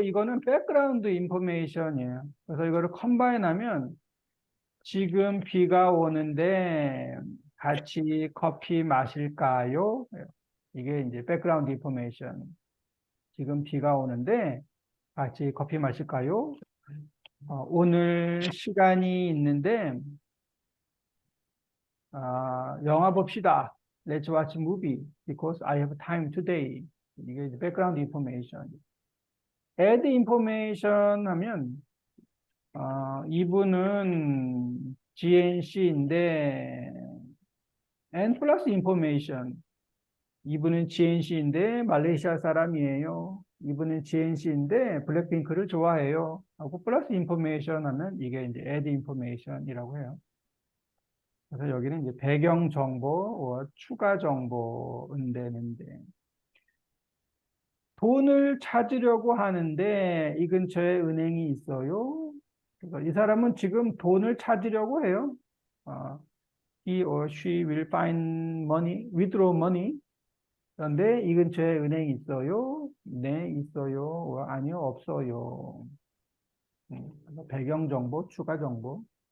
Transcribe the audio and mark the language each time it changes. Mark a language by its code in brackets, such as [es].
[ko] 이거는 백그라운드 인포메이션이에요. 그래서 이거를 컴바인하면 지금 비가 오는데 같이 커피 마실까요? 이게 이제 백그라운드 인포메이션. 지금 비가 오는데 같이 커피 마실까요? 오늘 시간이 있는데 영화 봅시다. [en] Let's watch movie because I have time today. [ko] 이게 이제 백그라운드 인포메이션. [en] add information [ko] 하면 이분은 GNC인데 and 플러스 information. 이분은 GNC인데 말레이시아 사람이에요. 이분은 GNC인데 블랙핑크를 좋아해요. 하고 플러스 인포메이션 하면 이게 이제 add information이라고 해요. 그래서 여기는 이제 배경 정보, 추가 정보 은대는데 돈을 찾으려고 하는데 이 근처에 은행이 있어요. 그래서 이 사람은 지금 돈을 찾으려고 해요. [en] He or she will find money, withdraw money. [ko] 그런데 이 근처에 은행이 있어요? 네, 있어요. 아니요, 없어요. 그래서 배경 정보, 추가 정보.